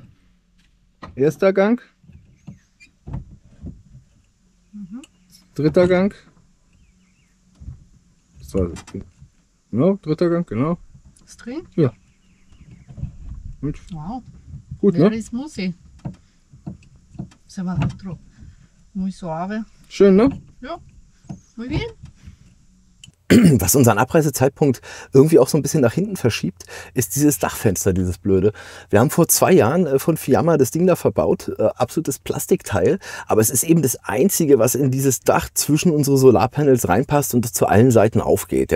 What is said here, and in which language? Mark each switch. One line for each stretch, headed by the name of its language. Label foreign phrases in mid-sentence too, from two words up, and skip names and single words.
German: Erster Gang. Dritter Gang. Genau, dritter Gang, genau. Ist drin? Ja. Und? Wow. Gut, ne?
English: Very smoothie.
Spanish: Se va dentro. Muy suave.
German: Schön, ne? Ja.
Spanish: Muy bien.
German: Was unseren Abreisezeitpunkt irgendwie auch so ein bisschen nach hinten verschiebt, ist dieses Dachfenster, dieses blöde. Wir haben vor 2 Jahren von Fiamma das Ding da verbaut, absolutes Plastikteil, aber es ist eben das Einzige, was in dieses Dach zwischen unsere Solarpanels reinpasst und das zu allen Seiten aufgeht.